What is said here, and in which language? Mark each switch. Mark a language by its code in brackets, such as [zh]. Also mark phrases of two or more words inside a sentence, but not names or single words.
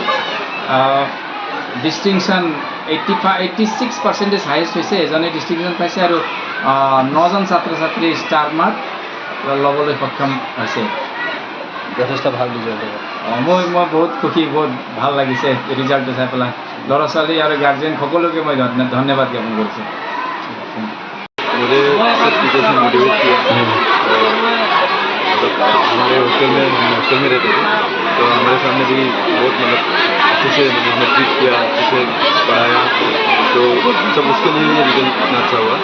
[as] ডিষ্টিংশ্যন 86% হাইয়েষ্ট হৈছে, এজনে ডিষ্টিংশ্যন পাইছে আৰু 9জন ছাত্ৰ ছাত্ৰী [en] star mark [as] ল'বলৈ সক্ষম হৈছে। যথেষ্ট ভাল ৰিজাল্ট। মই বহুত সুখী, বহুত ভাল লাগিছে ৰিজাল্টটো চাই পেলাই। ল'ৰা ছোৱালী আৰু গাৰ্জেন সকলোকে মই ধন্যবাদ জ্ঞাপন কৰিছোঁ। [hi] मुझे सब टीचर्स ने मोटिवेट किया। मतलब हमारे हॉस्टल में रहते थे, तो हमारे सामने भी बहुत मतलब अच्छे से मतलब ट्रीट किया, अच्छे से पढ़ाया, तो सब उसके लिए ये रिजल्ट इतना अच्छा हुआ।